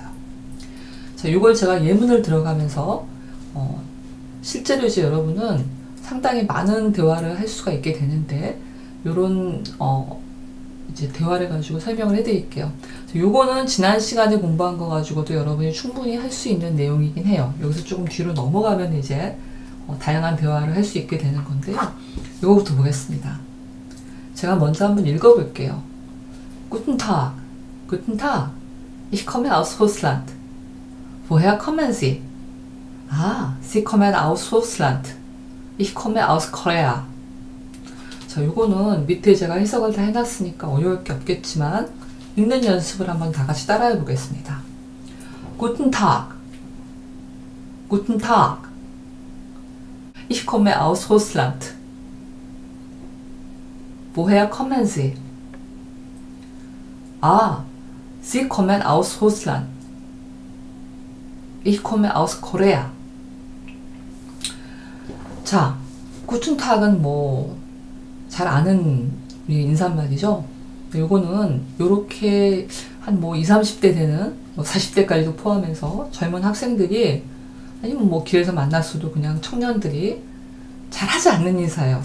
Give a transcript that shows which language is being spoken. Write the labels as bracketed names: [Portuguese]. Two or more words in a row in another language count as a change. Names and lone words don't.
[Korean] 자, 요걸 제가 예문을 들어가면서 실제로 이제 여러분은 상당히 많은 대화를 할 수가 있게 되는데 요런 이제 대화를 가지고 설명을 해드릴게요. 요거는 지난 시간에 공부한 거 가지고도 여러분이 충분히 할 수 있는 내용이긴 해요. 여기서 조금 뒤로 넘어가면 이제 다양한 대화를 할 수 있게 되는 건데요. 요거부터 보겠습니다. 제가 먼저 한번 읽어볼게요. [German] Guten Tag, Guten Tag. Ich komme aus Russland. Woher kommen Sie? Ah, Sie kommen aus Russland. Ich komme aus Korea. [Korean] 자, 요거는 밑에 제가 해석을 다 해놨으니까 어려울 게 없겠지만 읽는 연습을 한번 다 같이 따라해 보겠습니다. [German] Guten Tag. Guten Tag. Ich komme aus Russland. Woher kommen Sie? Ah, Sie kommen aus Russland. Ich komme aus Korea. [Korean] 자, [German] Guten Tag [Korean] 은 뭐 잘 아는 우리 인사말이죠. 요거는 요렇게 한 뭐 20, 30대 되는 뭐 40대까지도 포함해서 젊은 학생들이 아니면 뭐 길에서 만났어도 그냥 청년들이 잘 하지 않는 인사예요.